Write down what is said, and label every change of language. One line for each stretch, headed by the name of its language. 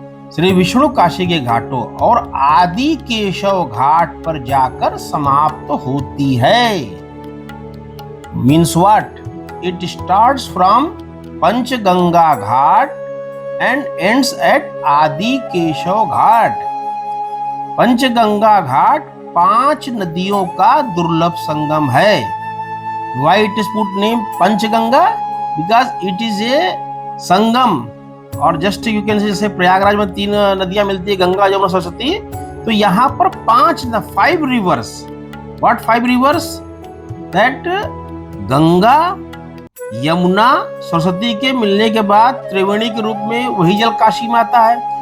Hindi: श्री विष्णु काशी के घाटों और आदि केशव घाट पर जाकर समाप्त होती है।
English: Means what? It starts from Panchganga Ghat and ends at Adi Keshav Ghat.
Hindi: पंचगंगा घाट 5 नदियों का दुर्लभ संगम है।
English: Why it is put name Panchganga? Because it is a sangam.
Hindi: और
English: just you can say,
Hindi: जैसे प्रयागराज में 3 नदियां मिलती है, गंगा, जमुना, सरस्वती, तो यहाँ पर 5 reverse.
English: What 5 rivers?
Hindi: That Ganga, Yamuna, Saraswati के मिलने के बाद त्रिवेणी के रूप में वही जल काशी में आता है।